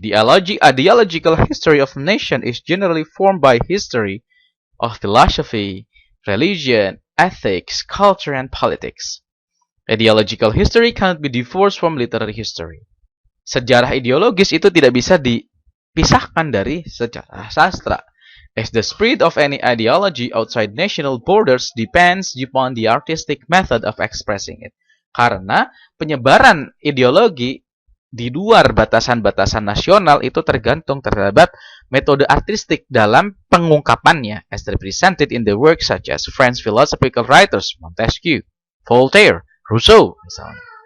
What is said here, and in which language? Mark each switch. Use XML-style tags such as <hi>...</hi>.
<en>The ideological history of a nation is generally formed by history of philosophy, religion, ethics, culture, and politics. Ideological history cannot be divorced from literary history.</en> <id>Sejarah ideologis itu tidak bisa dipisahkan dari sejarah sastra.</id> <en>As the spread of any ideology outside national borders depends upon the artistic method of expressing it.</en> <id>Karena penyebaran ideologi di luar batasan-batasan nasional itu tergantung terhadap metode artistik dalam pengungkapannya,</id> <en>as represented in the work such as French philosophical writers Montesquieu, Voltaire, Rousseau</en> <id>misalnya.</id>